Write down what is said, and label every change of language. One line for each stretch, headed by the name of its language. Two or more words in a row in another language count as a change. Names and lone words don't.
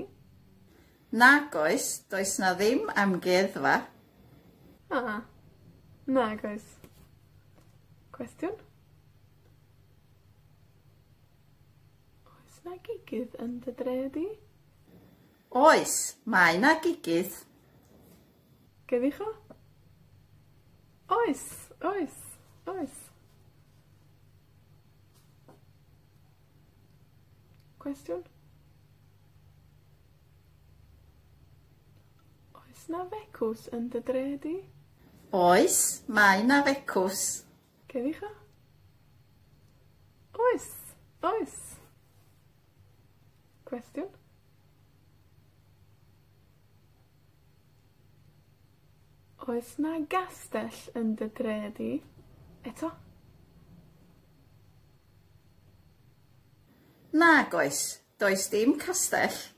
Welsh: Nag oes, does na ddim amgueddfa. Nag oes. Cwestiwn? Oes na gigydd yn dy dredi? Oes, mae na gigydd.
Spanish: ¿Qué dijo?
Welsh: Oes, oes, oes. Cwestiwn? Oes na fecws yn dy dredi? Oes, mae na fecws.
Spanish: ¿Qué dijo?
Welsh: Oes, oes. Cwestiwn? Oes na gastell yn dy dredi? Eto? Nag oes, does dim castell.